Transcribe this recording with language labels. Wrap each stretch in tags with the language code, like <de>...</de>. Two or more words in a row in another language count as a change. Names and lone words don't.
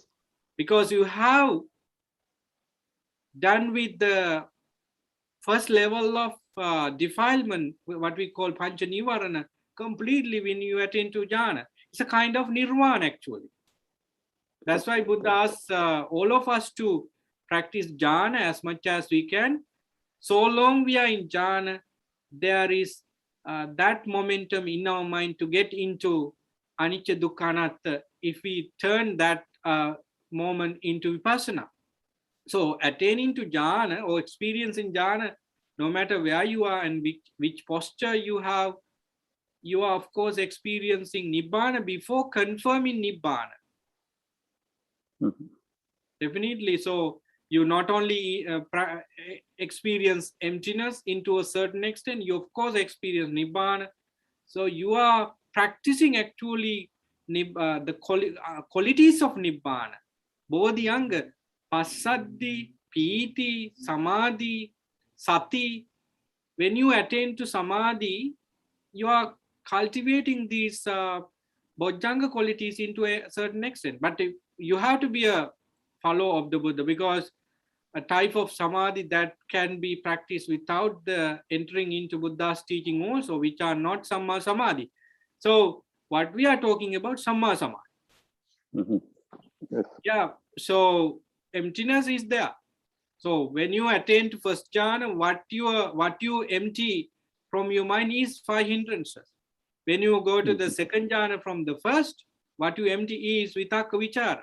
<en>Because you have done with the first level of defilement, what we call</en> <pi>pancha nivarana,</pi> <en>completely when you attain to jhana. It's a kind of nirvana actually. That's why Buddha asks all of us to practice jhana as much as we can. So long we are in jhana, there is that momentum in our mind to get into</en> <pi>anicca dukkha anatta</pi> <en>if we turn that moment into vipassana. So attaining to jhana or experiencing jhana, no matter where you are and which posture you have, you are of course experiencing nibbana before confirming nibbana. Definitely. So you not only experience emptiness into a certain extent, you of course experience nibbana. So you are practicing actually the qualities of nibbana.</en> <pi>Bodhiyanga, passaddhi, piti, samadhi, sati.</pi> <en>When you attain to samadhi, you are cultivating these bojjhanga qualities into a certain extent. But you have to be a follower of the Buddha, because a type of samadhi that can be practiced without the entering into Buddha's teaching also, which are not</en> <pi>samma samadhi.</pi> <en>So what we are talking about,</en> <pi>samma samadhi.</pi> <en>Yes. Yeah, so emptiness is there. So when you attain to first jhana, what you empty from your mind is 5 hindrances. When you go to the second jhana from the first, what you empty is</en> <pi>vitakka vichara.</pi>